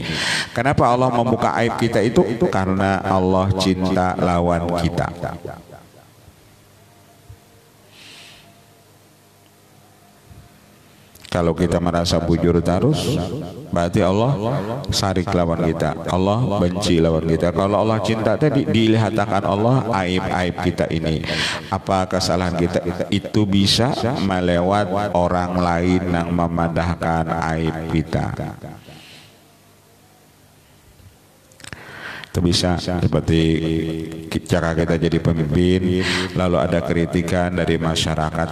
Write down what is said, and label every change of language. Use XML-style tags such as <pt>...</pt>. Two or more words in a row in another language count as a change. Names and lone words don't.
<bjn>Kenapa Allah membuka aib kita itu? Karena Allah cinta lawan kita. Kalau kita merasa bujur terus, berarti Allah sarik lawan kita, Allah benci lawan kita. Kalau Allah cinta tadi dilihatkan Allah aib-aib kita ini, apa kesalahan kita itu bisa melewat orang lain yang memandahkan aib kita.</bjn> <id>Itu bisa seperti cara kita jadi pemimpin, lalu ada kritikan dari masyarakat.</id>